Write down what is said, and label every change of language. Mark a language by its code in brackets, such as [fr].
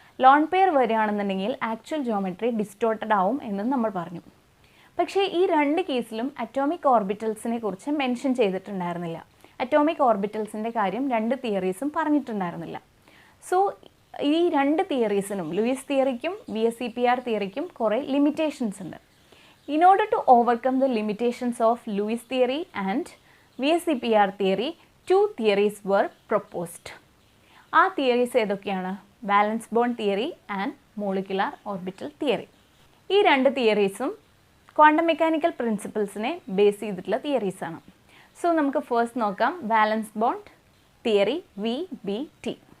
[ml] Lone pair വരികയാണെന്നുണ്ടെങ്കിൽ actual geometry distorted ആവും എന്നും നമ്മൾ പറഞ്ഞു. പക്ഷേ ഈ രണ്ട് കേസിലും അറ്റോമിക് ഓർബിറ്റൽസിനെ കുറിച്ച് മെൻഷൻ ചെയ്തിട്ടുണ്ടായിരുന്നില്ല. അറ്റോമിക് ഓർബിറ്റൽസിൻ്റെ കാര്യം രണ്ട് തിയറീസും പറഞ്ഞിട്ടുണ്ടായിരുന്നില്ല. സോ ഈ രണ്ട് തിയറീസിനും, ലൂയിസ് തിയറിക്കും VSEPR തിയറിക്കും കുറേ ലിമിറ്റേഷൻസ് ഉണ്ട്. [en] In order to overcome the limitations of Lewis theory and VSEPR theory, two theories were proposed. [ml] ആ തിയറീസ് ഏതൊക്കെയാണ്? [en] Valence bond theory and molecular orbital theory. [ml] ഈ രണ്ട് തിയറീസും ക്വാണ്ടം മെക്കാനിക്കൽ പ്രിൻസിപ്പിൾസിനെ ബേസ് ചെയ്തിട്ടുള്ള തിയറീസാണ്. സോ നമുക്ക് ഫസ്റ്റ് നോക്കാം വാലൻസ് bond theory VBT.